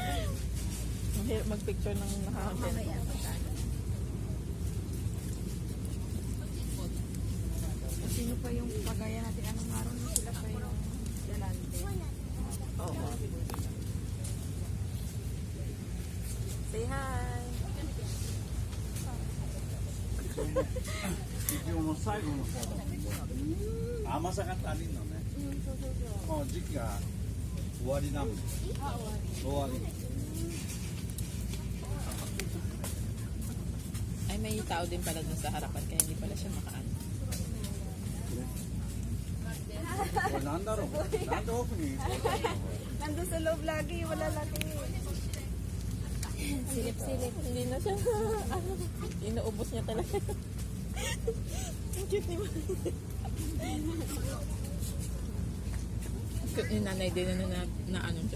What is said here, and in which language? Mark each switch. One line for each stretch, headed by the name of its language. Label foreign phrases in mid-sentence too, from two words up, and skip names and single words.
Filipino: Mahirap mag-picture ng nakakagyan. Sino pa yung pagaya natin? Anong araw na sila pa yung galante? Oo.
English: Say hi!
Japanese: 今日の最後の方だもん甘さが足りんのねもう時期が終わりなの終わり
Filipino: Ay, may tao din pala dun sa harapan kaya hindi pala siya makaan.
Japanese: これなんだろうなんで奥に
Filipino: Nandun sa loob lagi, wala lagi. Silip-silip. Hindi na siya. Inuubos niya talaga. Ang cute ni Mami. Cute ni nanay din na ano dyan.